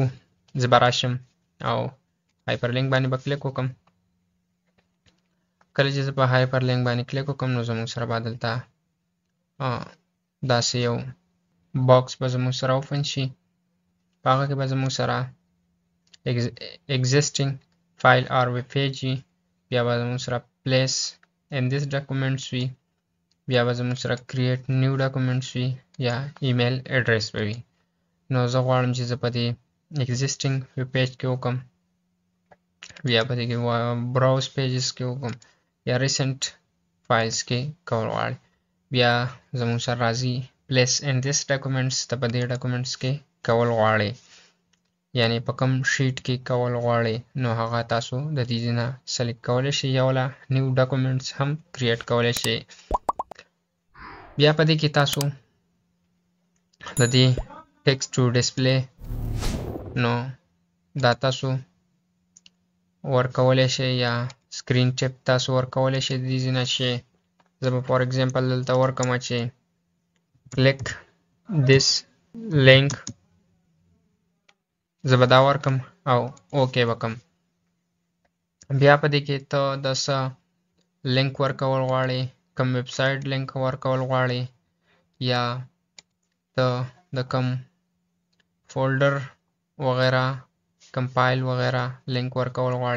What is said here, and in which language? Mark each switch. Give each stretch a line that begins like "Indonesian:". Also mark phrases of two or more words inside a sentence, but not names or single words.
Pashto: زه به راشم او
English: hyper link
Pashto: باندې به کلیک وکم. کله چې زه په
English: hyper link
Pashto: باندې کلیک وکم، نو زموږ سره به دلته داسې یو باکس به زموږ سره اوپن شي. په هغه کې به زموږ سره
English: existing file or web page
Pashto: وي، بیا به زموږ سره
English: place in this documents
Pashto: وي، بیا به زموږ سره
English: create new documents
Pashto: وي، یا
English: email address
Pashto: به وي. نو زه غواړم چې زه په دې
English: existing web page
Pashto: کې وکم، بیا په دې کې
English: browse pages
Pashto: کې وکم، یا
English: recent files
Pashto: کې کول غواړم. بیا زموږ سره راځي
English: place in this documents.
Pashto: ته په دې documents کې کول غواړئ، یعنی په کوم شیټ کې کول غواړئ، نو هغه تاسو د دې نه سلیکټ کولی شئ، یا ولا
English: new documents
Pashto: هم کریټ کولی شئ. بیا په دې کې تاسو د دې
English: text to display
Pashto: نو دا تاسو ورکولی شئ، یا
English: screen tip
Pashto: تاسو ورکولی شئ د دې نه شي. زه به
English: for example
Pashto: دلته ورکم چې
English: click this link,
Pashto: زه به دا ورکم او اوکې وکم. بیا په دې کې ته د څه لینک ورکول غواړې، کوم
English: web site
Pashto: لینک ورکول غواړې، یا ته د کوم فولډر وغیره کوم فایل وغیره لینک ورکول غواړې.